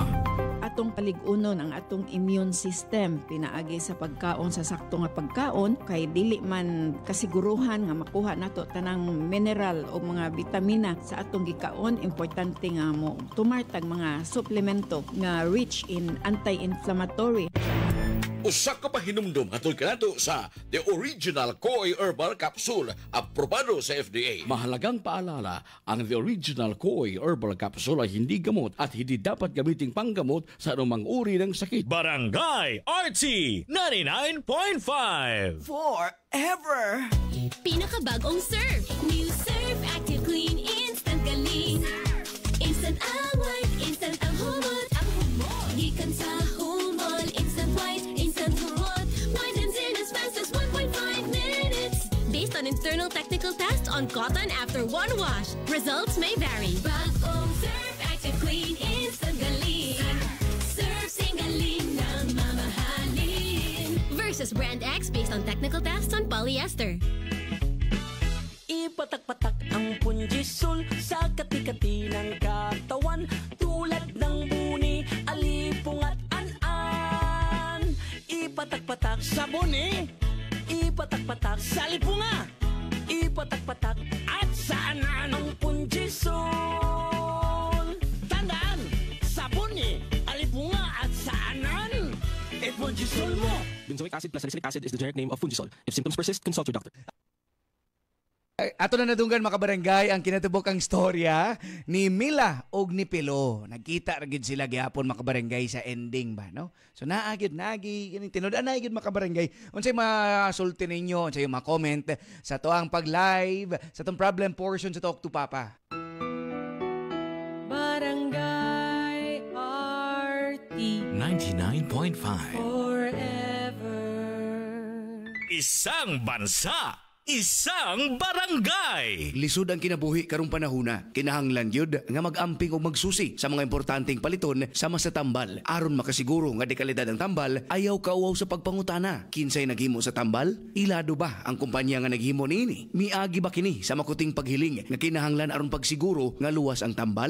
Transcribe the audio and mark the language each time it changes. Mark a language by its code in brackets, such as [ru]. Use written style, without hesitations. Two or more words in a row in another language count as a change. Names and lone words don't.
[ceb] Atong paligunon ang atong immune system pinaagi sa pagkaon sa sakto nga pagkaon kay dili man kasiguruhan nga makuha nato tanang mineral o mga vitamina sa atong gikaon. Importante nga mo tumartag mga suplemento nga [en] rich in anti-inflammatory. [ceb] Usa ka pa hinumdum hatol kanato sa The Original Koy Herbal Capsule, aprobado sa FDA. [tl] Mahalagang paalala, ang The Original Koy Herbal Capsule ay hindi gamot at hindi dapat gamiting panggamot sa anumang uri ng sakit. Barangay RT 99.5 Forever! Pinakabagong Surf! [en] New Surf Active Clean Instant Galing! Instant away, [ceb] instant ang humot! Gikan sa humol, [en] instant white, [ceb] instant humot! [en] Whitens in as fast as 1.5 minutes! Based on internal technical tests on cotton after one wash, results may vary. [tl] Bagong Surf Active Clean Instant Galing! Surf sing galing na mamahalin! [en] Versus Brand X based on technical tests on polyester. [tl] Ipatak-patak ang punjisol sa kati-kati ng katawan tulad ng buni, alipong at an-an. Ipatak-patak sa buni, ipatak-patak sa lipunga, ipatak-patak at sa anan ang punjisol. Tandaan, sa buni, alipunga at sa anan, punjisol mo. [en] Benzoic acid plus salicylic acid is the generic name of Fungisol. If symptoms persist, consult your doctor. [ceb] Ato na nadunggan mga kabarangay ang kinatubokang storya ni Mila og ni Pilo. Nagkita ra gid sila gihapon mga kabarangay sa ending ba no? So naagid nagi tinud-an na gid mga kabarangay. Unsay masulti ninyo, unsay ma-comment sa toang pag-live sa tong problem portion sa Talk to Papa. Barangay RT 99.5 Forever. [tl] Isang bansa, isang barangay. [ceb] Lisod ang kinabuhi karong panahona. Kinahanglan yun nga mag-amping o magsusi sa mga importanteng paliton sama sa tambal. Aron makasiguro nga dekalidad ang tambal, ayaw kauaw sa pagpangutana. Kinsay naghimo sa tambal? Ilado ba ang kumpanya nga naghimo niini? Miagi ba kini sa makuting paghiling nga kinahanglan aron pagsiguro nga luwas ang tambal?